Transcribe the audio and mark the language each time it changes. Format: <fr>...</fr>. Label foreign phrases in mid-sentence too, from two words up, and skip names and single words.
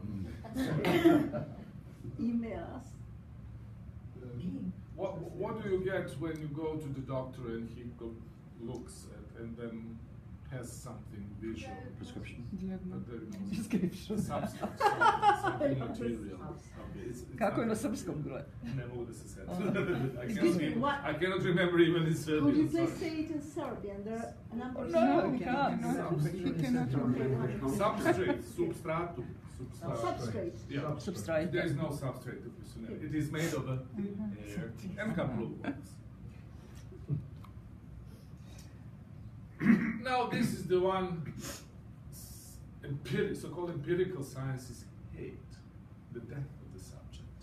<en>Email us. What do you get when you go to the doctor and he looks at and then has something visual? Prescription. Substance, something material.</en> <sr>Kako je na srpskom bilo? Ne mogu da se setim.</sr> <en>I cannot remember even in Serbian. Could you please say it in Serbian? There are a number of No, we can't. Substrate, substratum. Substrate. Yeah. Substrate. There is no substrate to personality. It is made of air and a couple of words. Now this is the one so-called empirical sciences hate, the death of the subject.</en>